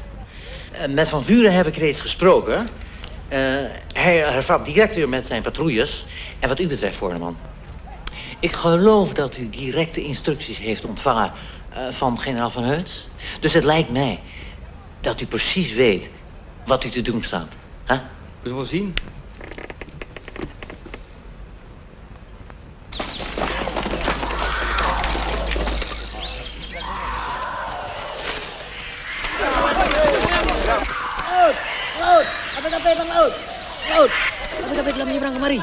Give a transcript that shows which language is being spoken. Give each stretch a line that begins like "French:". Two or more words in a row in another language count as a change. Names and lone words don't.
Dutch: Met Van Vuren heb ik reeds gesproken. Hij hervat direct weer met zijn patrouilles. En wat u betreft, Voorneman. Ik geloof dat u directe instructies heeft ontvangen van generaal Van Heuts. Dus het lijkt mij dat u precies weet wat u te doen staat. Huh? We zullen zien.
Indonesian: Laut, KPKP Bang Laut. Laut, KPKP telah menyeberang kemari.